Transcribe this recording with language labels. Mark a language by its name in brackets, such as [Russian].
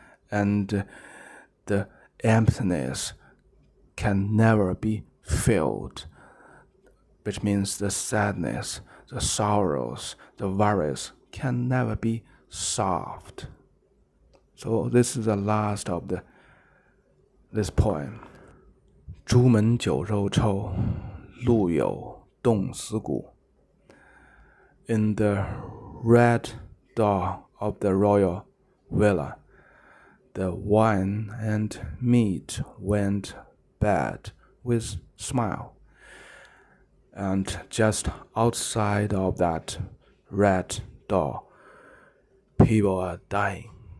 [English] And the emptiness can never be filled, which means the sadness, the sorrows, the worries can never be solved. So this is the last of this poem. [Chinese] 朱门酒肉臭，路有冻死骨。 [English] In the red door of the royal villa, the wine and meat went bad with smile. And just outside of that red door, people are dying.